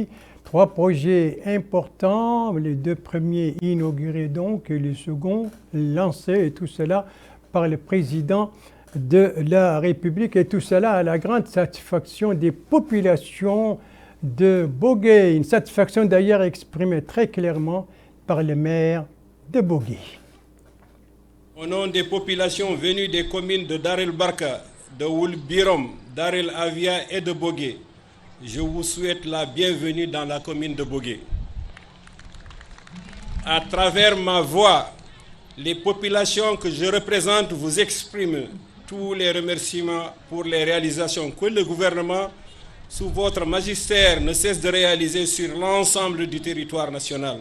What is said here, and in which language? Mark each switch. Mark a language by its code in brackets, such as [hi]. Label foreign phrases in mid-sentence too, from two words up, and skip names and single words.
[fr] 3 projets importants, les 2 premiers inaugurés donc et les seconds lancés, et tout cela par le président de la République, et tout cela à la grande satisfaction des populations de Bogué. Une satisfaction d'ailleurs exprimée très clairement par le maire de Bogué. Au nom des populations venues des communes de Dar el-Barka, de Oul-Birom, Dar el-Avia et de Bogué, je vous souhaite la bienvenue dans la commune de Bogué. À travers ma voix, les populations que je représente vous expriment tous les remerciements pour les réalisations que le gouvernement, sous votre magistère, ne cesse de réaliser sur l'ensemble du territoire national.